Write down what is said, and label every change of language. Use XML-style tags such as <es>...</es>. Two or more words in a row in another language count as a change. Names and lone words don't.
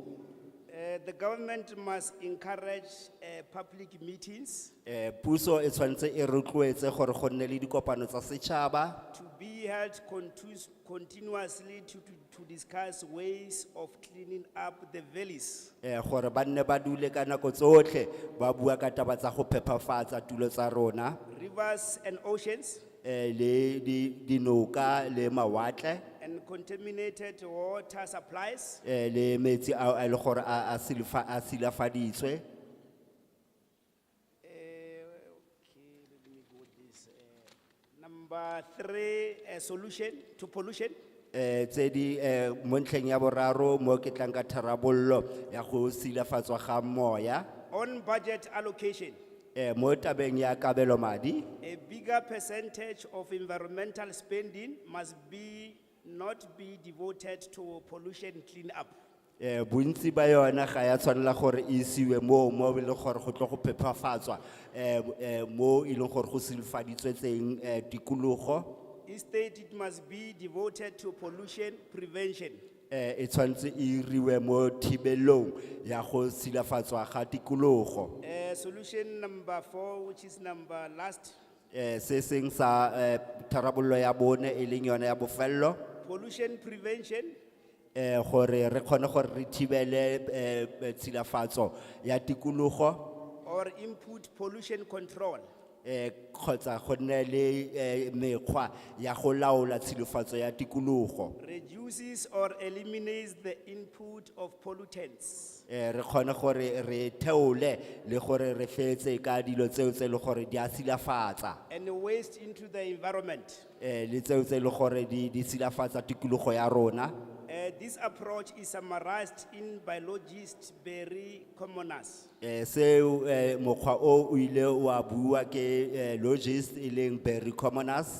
<en>the government must encourage public meetings</en> <tn>Puso e tshwanetse e rotloetse gore go nne le dikopano tsa setšhaba</tn> <en>to be held continuously to discuss ways of cleaning up the valleys.</en> <tn>gore ba nne ba dule ka nako tsotlhe ba bua ka taba tsa go phepafatsa tulo tsa rona,</tn> <en>Rivers and oceans</en> <tn>le dinoka le mawatle</tn> <en>and contaminated water supplies.</en> <tn>le metsi a e le gore a silafaditswe.</tn> <en>Number three, a solution to pollution.</en> <tn>Tse di mo ntlheng ya boraro mo ke tlang ka tharabollo ya go silafatswa ga moya.</tn> <en>On budget allocation,</en> <tn>Mo tabeng ya kabelo madi,</tn> <en>a bigger percentage of environmental spending must not be devoted to pollution cleanup.</en> <tn>bontsi ba yona ga ya tshwanela gore e isiwe mo e leng gore go tlo go phepafatswa mo e leng gore go silafaditswe teng tikologo.</tn> <en>Instead, it must be devoted to pollution prevention.</en> <tn>E tshwanetse e iriwe mo thibelong ya go silafatswa ga tikologo.</tn> <en>Solution number 4, which is number last,</en> <tn>Se seng sa tharabollo ya bone e leng yona ya bofello,</tn> <en>pollution prevention</en> <tn>gore re kgone gore re thibele tshilafatso ya tikologo</tn> <en>or input pollution control.</en> <tn>kgotsa go nne le mekgwa ya go laola tshilafatso ya tikologo.</tn> <en>Reduces or eliminates the input of pollutants.</en> <tn>Re kgone gore re theole le gore re fetse ka dilo tseo tse le gore di a silafatsa</tn> <en>And waste into the environment.</en> <tn>le tseo tse le gore di silafatsa tikologo ya rona.</tn> <en>This approach is summarized in biologist Barry Commoners.</en> <tn>Seo mokgwa o ile wa bua ke logist e leng Barry Commoners.</tn>